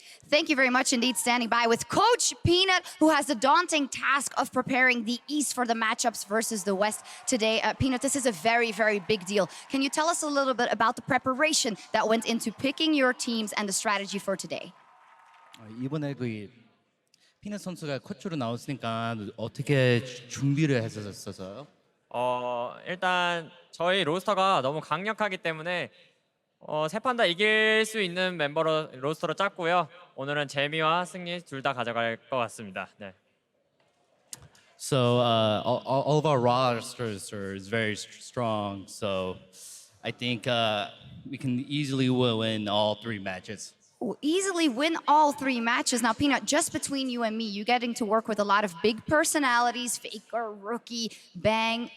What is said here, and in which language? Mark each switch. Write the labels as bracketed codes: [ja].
[en] Thank you very much indeed, standing by with Coach Peanut, who has the daunting task of preparing the East for the matchups versus the West today. Peanut, this is a very, very big deal. Can you tell us a little bit about the preparation that went into picking your teams and the strategy for today? [ko] 이번에 피넛 선수가 코치로 나왔으니까 어떻게 준비를 했었어요? 일단 저희 로스터가 너무 강력하기 때문에 세 판 다 이길 수 있는 멤버로 로스터로 짰고요. 오늘은 재미와 승리 둘 다 가져갈 것 같습니다. 네. [en] So all of our rosters is very strong. So I think we can easily win all 3 matches. Easily win all 3 matches. Now, Peanut, just between you and me, you're getting to work with a lot of big personalities, FLICKR, Rookie, Bang.